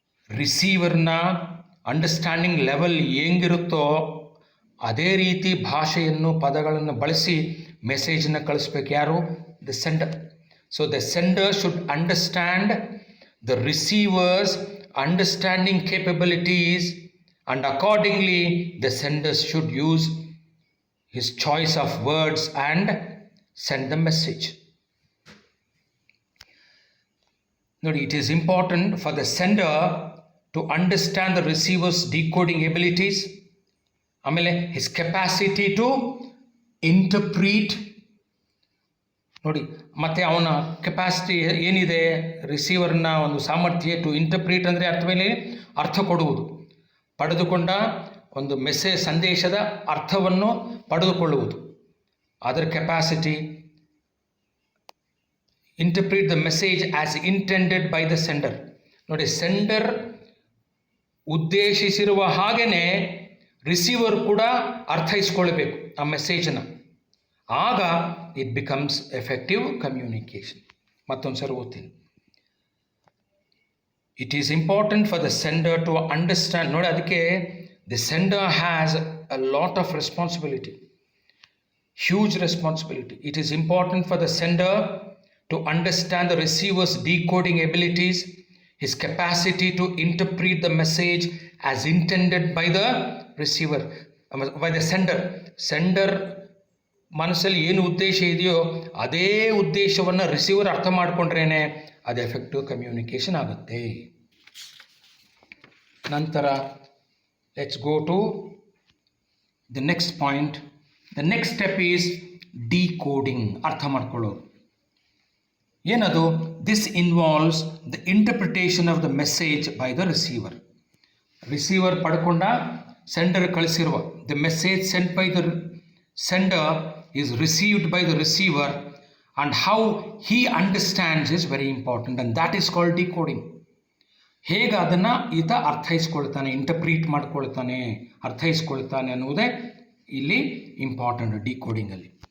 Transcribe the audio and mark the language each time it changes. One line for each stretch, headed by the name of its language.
Kannada: ರಿಸೀವರ್ನ understanding level ಹೆಂಗಿರುತ್ತೋ ಅದೇ ರೀತಿ ಭಾಷೆಯನ್ನು, ಪದಗಳನ್ನು ಬಳಸಿ ಮೆಸೇಜನ್ನು ಕಳಿಸ್ಬೇಕು. ಯಾರು? The sender.
English: So the sender should understand the receiver's understanding capabilities and accordingly the sender should use his choice of words and send the message. ನೋಡಿ, it is important for the sender to understand the receiver's decoding abilities, ಆಮೇಲೆ his capacity to interpret.
Kannada: ನೋಡಿ, ಮತ್ತೆ ಅವನ capacity ಏನಿದೆ, ರಿಸೀವರ್ನ ಒಂದು ಸಾಮರ್ಥ್ಯ
English: to interpret
Kannada: ಅಂದರೆ ಅರ್ಥವೇನೆ ಅರ್ಥ ಕೊಡುವುದು, ಪಡೆದುಕೊಂಡ ಒಂದು ಮೆಸೇಜ್ ಸಂದೇಶದ ಅರ್ಥವನ್ನು ಪಡೆದುಕೊಳ್ಳುವುದು, ಅದರ capacity.
English: Interpret the message as intended by the sender.
Kannada: ನೋಡಿ, ಸೆಂಡರ್ ಉದ್ದೇಶಿಸಿರುವ ಹಾಗೆಯೇ ರಿಸೀವರ್ ಕೂಡ ಅರ್ಥೈಸ್ಕೊಳ್ಬೇಕು ಆ ಮೆಸೇಜನ್ನು. ಆಗ
English: It becomes effective communication.
Kannada: ಮತ್ತೊಂದು ಸರಿ ಓದ್ತೀನಿ.
English: It is important for the sender to understand.
Kannada: ನೋಡಿ, ಅದಕ್ಕೆ
English: The sender has a lot of responsibility, huge responsibility. It is important for the sender to understand the receiver's decoding abilities, his capacity to interpret the message as intended by the receiver, by the sender.
Kannada: Sender ಮನಸ್ಸಲ್ಲಿ ಏನು ಉದ್ದೇಶ ಇದೆಯೋ ಅದೇ ಉದ್ದೇಶವನ್ನು receiver ಅರ್ಥ ಮಾಡಿಕೊಂಡ್ರೇನೆ ಅದು effective communication ಆಗುತ್ತೆ.
English: ನಂತರ let's go to the next point. The next step is decoding,
Kannada: ಅರ್ಥ ಮಾಡ್ಕೊಳ್ಳೋದು. ಏನದು?
English: This involves the interpretation of the message by the receiver.
Kannada: Receiver ಪಡ್ಕೊಂಡ sender ಕಳಿಸಿರುವ
English: The message sent by the sender is received by the receiver, and how he understands is very important, and that is called decoding.
Kannada: ಹೇಗೆ ಅದನ್ನು ಈತ ಅರ್ಥೈಸ್ಕೊಳ್ತಾನೆ, ಇಂಟರ್ಪ್ರೀಟ್ ಮಾಡ್ಕೊಳ್ತಾನೆ, ಅರ್ಥೈಸ್ಕೊಳ್ತಾನೆ ಅನ್ನುವುದೇ ಇಲ್ಲಿ important ಡಿಕೋಡಿಂಗಲ್ಲಿ.